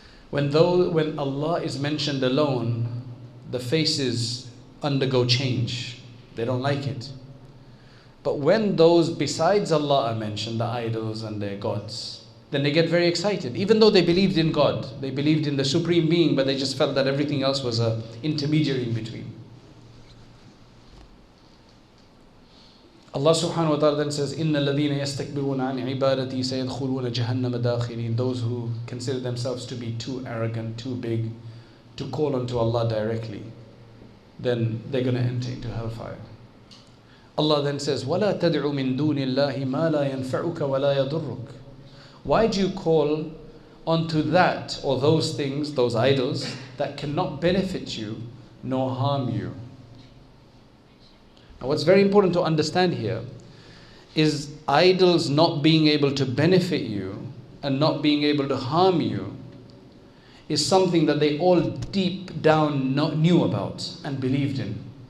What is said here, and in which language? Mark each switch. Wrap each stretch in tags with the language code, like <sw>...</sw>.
<en>When Allah is mentioned alone, the faces undergo change. They don't like it. But when those besides Allah are mentioned, the idols and their gods, then they get very excited. Even though they believed in God, they believed in the Supreme Being, but they just felt that everything else was an intermediary in between.</en> <ar>Allah subhanahu wa ta'ala</ar> <en>then says,</en> <ar>إِنَّ الَّذِينَ يَسْتَكْبِرُونَ عَنْ عِبَادَتِي سَيَدْخُلُونَ جَهَنَّمَ دَاخِرِينَ.</ar> <en>Those who consider themselves to be too arrogant, too big, to call unto Allah directly, then they're going to enter into hellfire.</en> <ar>Allah</ar> <en>then says,</en> <ar>وَلَا تَدْعُ مِن دُونِ اللَّهِ مَا لَا يَنْفَعُكَ وَلَا يَضُرُّكَ.</ar> <en>Why do you call onto that or those things, those idols, that cannot benefit you nor harm you? Now what's very important to understand here is idols not being able to benefit you and not being able to harm you is something that they all deep down knew about and believed in.</en>